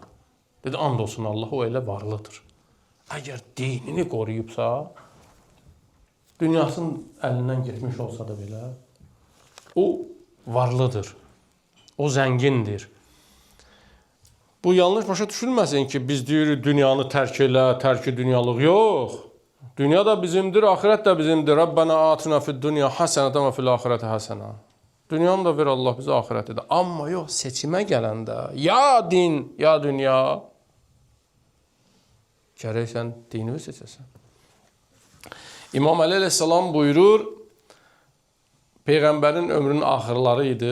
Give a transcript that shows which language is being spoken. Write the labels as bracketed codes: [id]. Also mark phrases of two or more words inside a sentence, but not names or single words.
[az] Dedi, and olsun Allah, o elə varlıdır. Əgər dinini qoruyubsa, dünyasının əlindən getmiş olsa da belə, o varlıdır, o zəngindir. Bu yanlış başa düşülməsin ki, biz deyirik, dünyanı tərk elə, tərki dünyalıq yox. Dünya da bizimdir, ahirət də bizimdir. [ar] ربنا آتنا في الدنيا حسنة وفي الآخرة حسنة. [az] Dünyanı da ver Allah bizə, ahirəti də. Amma yox, seçimə gələndə ya din, ya dünya, gərək sən dini seçəsən. İmam Əli əleyhissalam buyurur, Peyğəmbərin ömrünün axırları idi.